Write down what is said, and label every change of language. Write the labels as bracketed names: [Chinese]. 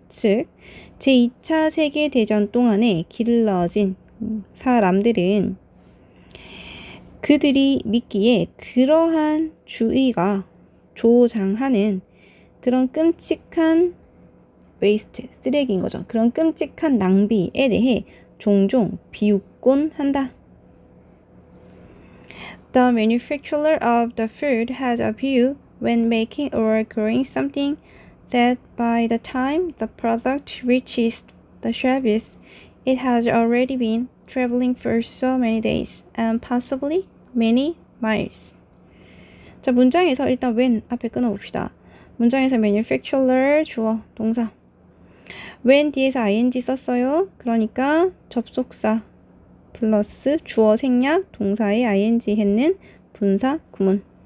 [Korean] 즉, 제2차 세계대전 동안에 길러진 사람들은 그들이 믿기에 그러한 주의가 조장하는 그런 끔찍한 웨이스트, 쓰레기인 거죠. 그런 끔찍한 낭비에 대해 종종 비웃곤 한다. [English] The manufacturer of the food has a view when making or growing something that by the time the product reaches the shelves, it has already been traveling for so many days and possibly many miles. [Korean] 자, 문장에서 일단 when 앞에 끊어봅시다. 문장에서 manufacturer 주어 동사 when 뒤에서 ing 썼어요. 그러니까 접속사 플러스 주어 생략 동사에 ing 했는 분사 구문.